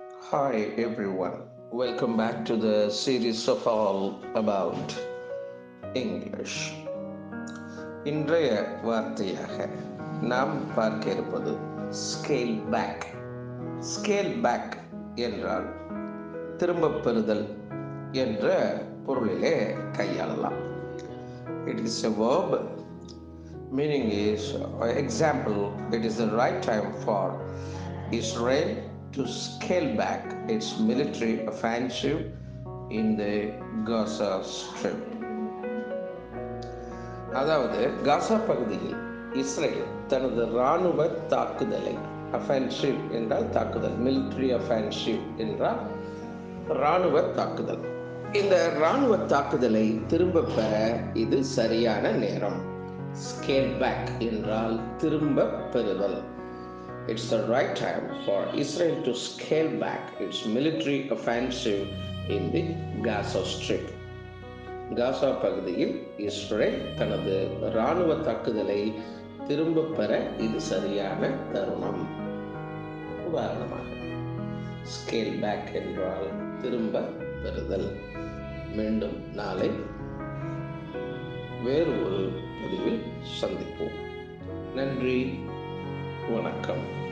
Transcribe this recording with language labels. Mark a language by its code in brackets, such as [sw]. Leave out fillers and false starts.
[en] Hi everyone, welcome back to the series of all about English. [ta] இன்றைய வார்த்தையாக நாம் பார்க்க இருப்பது ஸ்கேல் பேக். ஸ்கேல் பேக் என்றால் திரும்பப் பெறுதல் என்ற பொருளிலே கையாளலாம். [en] It is a verb. Meaning is, example, it is the right time for Israel to scale back its military offensive in the Gaza Strip. [ta] அதாவது காசா பகுதியில் இஸ்ரேல் தனது இராணுவ தாக்குதலை, அஃபென்சிவ் என்றால் தாக்குதல், மிலிட்ரி அஃபென்சிவ் என்றால் இராணுவ தாக்குதல், இந்த இராணுவ தாக்குதலை திரும்ப பெற இது சரியான நேரம். ஸ்கேல் பேக் என்றால் திரும்ப பெறுதல். [en] It's the right time for Israel to scale back its military offensive in the Gaza Strip. [ta] காசா பகுதியில் இஸ்ரேல் தனது இராணுவ தாக்குதலை திரும்ப பெற இது சரியான தருணம். உதாரணமாக, ஸ்கேல் பேக் என்றால் திரும்ப பெறுதல். மீண்டும் நாளை வேறு ஒரு பதிவில் சந்திப்போம். நன்றி, வணக்கம்.